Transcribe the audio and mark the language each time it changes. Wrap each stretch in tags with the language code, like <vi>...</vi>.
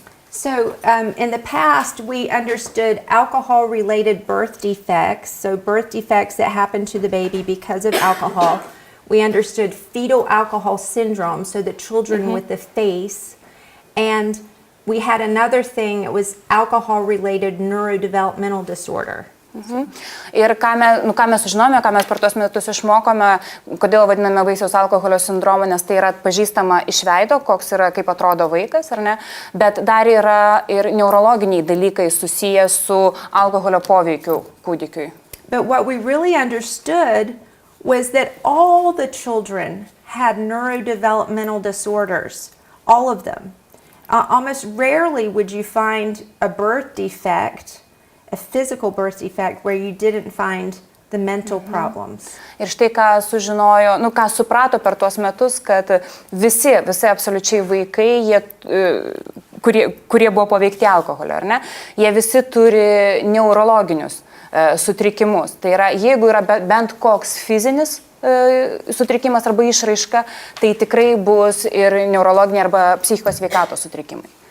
<en>So in the past, we understood alcohol-related birth defects, so birth defects that happen to the baby because of alcohol. We understood fetal alcohol syndrome, so the children with the face, and we had another thing, it was alcohol-related neurodevelopmental disorder.</en> <lt>Ir ką mes sužinome, ką mes per tos metus išmokome, kodėl vadiname Vaisiaus alkoholio sindromą, nes tai yra atpažįstama iš veido, koks yra, kaip atrodo vaikas, ar ne, bet dar yra ir neurologiniai dalykai susiję su alkoholio poveikiu kūdikiui.</lt> <en>But what we really understood was that all the children had neurodevelopmental disorders, all of them. Almost rarely would you find a birth defect, a physical birth defect, where you didn't find the mental problems.</en> <lt>Ir štai ką sužinojo, ką suprato per tuos metus, kad visi absoliučiai vaikai, kurie buvo paveikti alkoholio, ar ne, jie visi turi neurologinius sutrikimus. Tai yra, jeigu yra bent koks fizinis sutrikimas arba išraiška, tai tikrai bus ir neurologiniai arba psichikos sveikatos sutrikimai.</lt>